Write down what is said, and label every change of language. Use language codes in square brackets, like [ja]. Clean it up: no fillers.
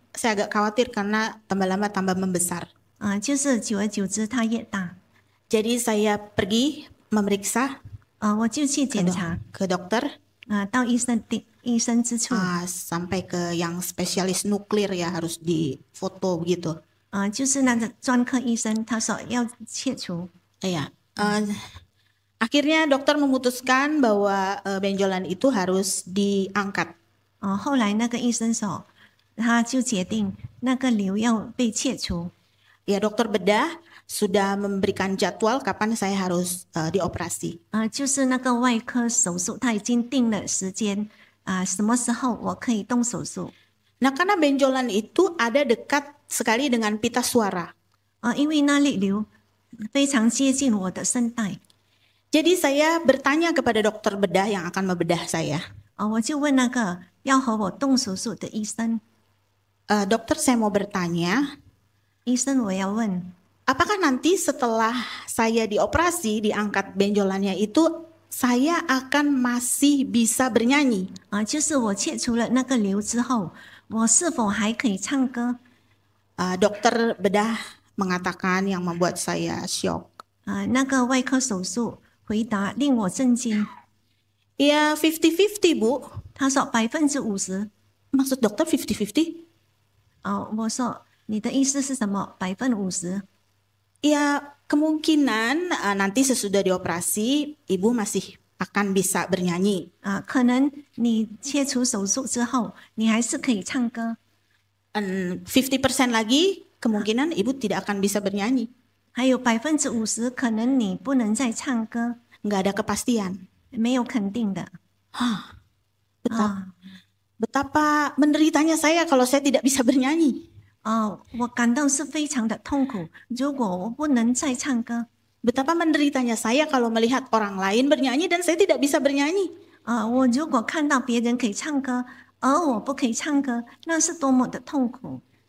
[id] Saya agak khawatir karena tambah lama tambah membesar. [zh] 就是久而久之它越大， [id] Jadi saya pergi memeriksa [zh] 我就去检查， [id] ke dokter [zh] 到医生之处， [id] sampai ke yang spesialis nuklir ya, harus difoto begitu. [zh] 就是那个专科医生，他说要切除， [id] Iya. Akhirnya dokter memutuskan bahwa benjolan itu harus diangkat. [zh] 后来那个医生说，他就决定那个瘤要被切除， [id] Ya, dokter bedah sudah memberikan jadwal kapan saya harus dioperasi. [zh] 就是那个外科手术，他已经定了时间，什么时候我可以动手术。 [id] Nah, karena benjolan itu ada dekat sekali dengan pita suara. [zh] 因为那粒瘤非常接近我的声带， [id] Jadi saya bertanya kepada dokter bedah yang akan membedah saya. [zh] 我就问那个要和我动手术的医生， [id] Dokter, saya mau bertanya, [zh] 医生我要问， [id] apakah nanti setelah saya dioperasi, diangkat benjolannya itu, saya akan masih bisa bernyanyi? [zh] 就是我切除了那个瘤之后，我是否还可以唱歌？ [id] Dokter bedah mengatakan yang membuat saya shock. [zh] 那个外科手术回答令我震惊， [id] Ya 50-50 Bu. [zh] 他说50%。 [id] Maksud dokter 50-50? [zh] 我说你的意思是什么？50%？ [id] Ya kemungkinan nanti sesudah dioperasi ibu masih akan bisa bernyanyi. [zh] 可能你切除手术之后，你还是可以唱歌。 [id] 50% lagi kemungkinan ibu tidak akan bisa bernyanyi. [zh] 还有50%可能你不能再唱歌， [id] Nggak ada kepastian. [zh] 没有肯定的。 [id] Betapa menderitanya saya kalau saya tidak bisa bernyanyi. [zh] 我感到是非常的痛苦。如果我不能再唱歌， [id] Betapa menderitanya saya kalau melihat orang lain bernyanyi dan saya tidak bisa bernyanyi. [zh] 我如果看到别人可以唱歌，而我不可以唱歌，那是多么的痛苦。